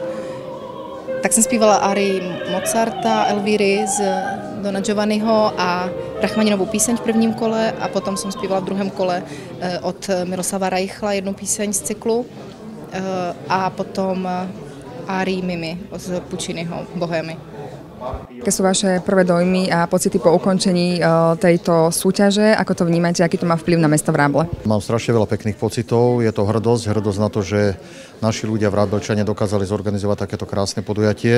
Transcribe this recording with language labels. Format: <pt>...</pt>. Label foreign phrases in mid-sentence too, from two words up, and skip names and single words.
<cs>Tak jsem zpívala árii Mozarta, Elvíry z Dona Giovanniho a Rachmaninovou píseň v prvním kole a potom jsem zpívala v druhém kole od Miroslava Reichla jednu píseň z cyklu a potom árii Mimi z Pucciniho Bohémy.</cs> <sk>Aké sú vaše prvé dojmy a pocity po ukončení tejto súťaže? Ako to vnímate? Aký to má vplyv na mesto Vráble? Mám strašne veľa pekných pocitov. Je to hrdosť na to, že naši ľudia Vrábelčania dokázali zorganizovať takéto krásne podujatie.</sk>